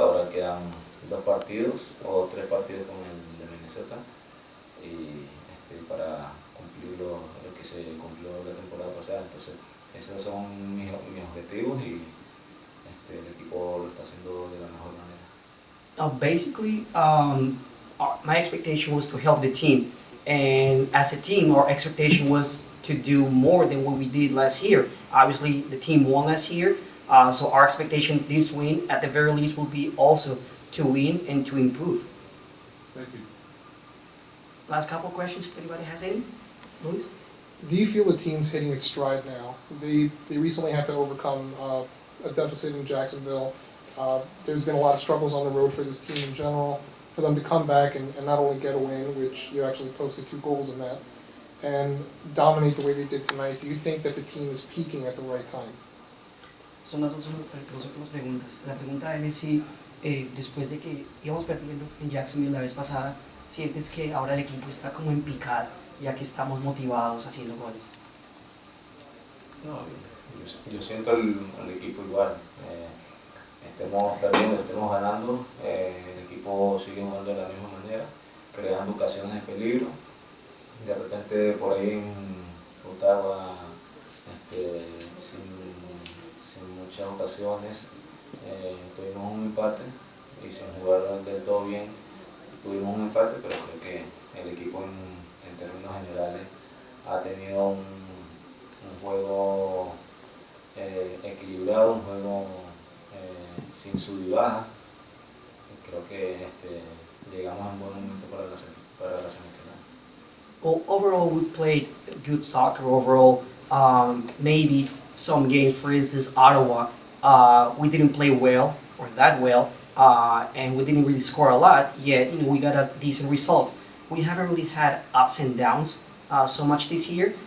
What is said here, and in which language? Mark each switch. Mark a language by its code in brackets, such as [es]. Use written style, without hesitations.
[es] Ahora quedan 2 partidos o 3 partidos con el de Minnesota y para cumplir lo que se cumplió la temporada pasada. Entonces esos son mis objetivos y el equipo lo está haciendo de la mejor manera. [en] Basically, my expectation was to help the team, and as a team, our expectation was to do more than what we did last year. Obviously, the team won last year, so our expectation this win, at the very least, will be also to win and to improve. Thank you. Last couple of questions, if anybody has any. Luis? Do you feel the team's hitting its stride now? They recently had to overcome a deficit in Jacksonville. There's been a lot of struggles on the road for this team in general. For them to come back and not only get a win, which you actually posted 2 goals in that, and dominate the way they did tonight, do you think that the team is peaking at the right time? [es] Son las dos últimas preguntas. La pregunta es si después de que íbamos perdiendo en Jacksonville la vez pasada, ¿sientes que ahora el equipo está como en picada, ya que estamos motivados haciendo goles? No, yo siento al equipo igual. Estemos perdiendo, estemos ganando, el equipo sigue jugando de la misma manera, creando ocasiones de peligro. De repente por ahí en Ottawa, sin muchas ocasiones, tuvimos un empate y sin jugar del todo bien, tuvimos un empate, pero creo que el equipo en términos generales ha tenido un juego equilibrado, un juego sin sub y baja. Creo que llegamos a un buen momento para la semifinal. [en] Well, overall, we played good soccer. Overall, maybe some games, for instance, Ottawa, we didn't play well or that well, and we didn't really score a lot. Yet, we got a decent result. We haven't really had ups and downs so much this year.